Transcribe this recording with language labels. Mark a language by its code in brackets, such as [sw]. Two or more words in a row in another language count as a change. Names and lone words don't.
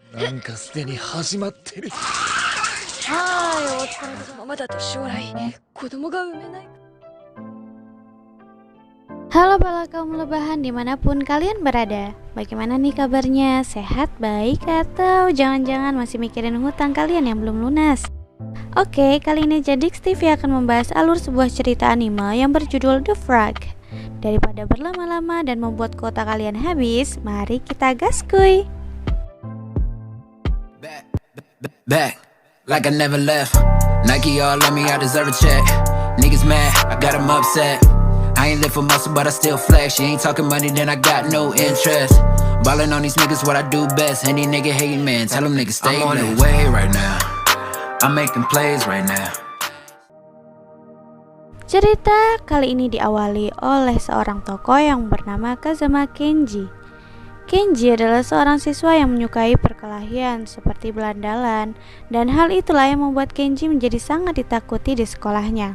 [ja] なんかすでに始まってる。はい、お疲れ様。ままだと将来子供が産めない。 [id] Halo para kaum lebahan dimanapun kalian berada. Bagaimana nih kabarnya? Sehat, baik, atau jangan-jangan masih mikirin hutang kalian yang belum lunas? Oke, kali ini Jadix TV akan membahas alur sebuah cerita anime yang berjudul The Frog. Daripada berlama-lama dan membuat kuota kalian habis, mari kita gaskuy. [en] Back, like I never left. Nike all on me, I deserve a check. Niggas mad, I got them upset. I ain't live for muscle, but I still flex. You ain't talking money, then I got no interest. Ballin' on these niggas, what I do best. Any nigga hating, man, tell them niggas stay I'm on the way right now. I'm making plays right now. [id] Cerita kali ini diawali oleh seorang tokoh yang bernama Kazama Kenji. Kenji adalah seorang siswa yang menyukai perkelahian seperti belandalan, dan hal itulah yang membuat Kenji menjadi sangat ditakuti di sekolahnya.